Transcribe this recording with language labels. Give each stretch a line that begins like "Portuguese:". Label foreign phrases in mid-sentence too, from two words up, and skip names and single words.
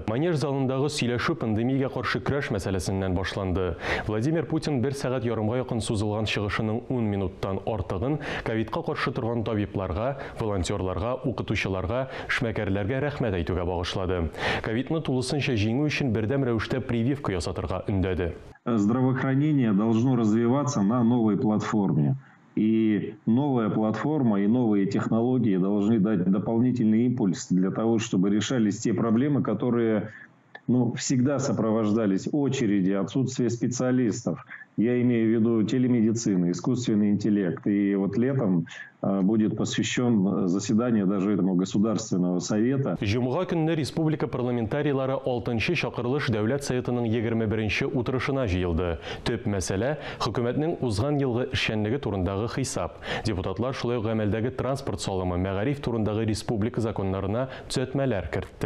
Tatar: Манеж залындагы сөйләшү пандемиягә каршы көрәш мәсьәләсеннән башланды. Владимир Путин 1 сәгать ярымга якын сузылган чыгышының 10 минуттан артыгын ковидка каршы торган табибларга, волонтерларга, укытучыларга, эшмәкәрләргә рәхмәт әйтүгә багышлады. Ковидны тулысынча җиңү өчен бердәм рәвештә прививка ясатырга өндәде.
Russian: Здравоохранение должно развиваться на новой платформе. И новая платформа и новые технологии должны дать дополнительный импульс для того, чтобы решались те проблемы, которые всегда сопровождались очереди, отсутствие специалистов. Я имею в виду телемедицину, искусственный интеллект. И вот летом будет посвящен заседание даже этому Государственного совета.
Tatar: Җомга көнне республика парламентарийлары 6-нчы чакырылыш Дәүләт Советының 21-нче утырышына җыелды. Төп мәсьәлә хөкүмәтнең узган елгы эшчәнлеге турындагы хисап. Депутатлар шулай ук гамәлдәге транспорт салымы, мәгариф турындагы республика законнарына төзәтмәләр кертте.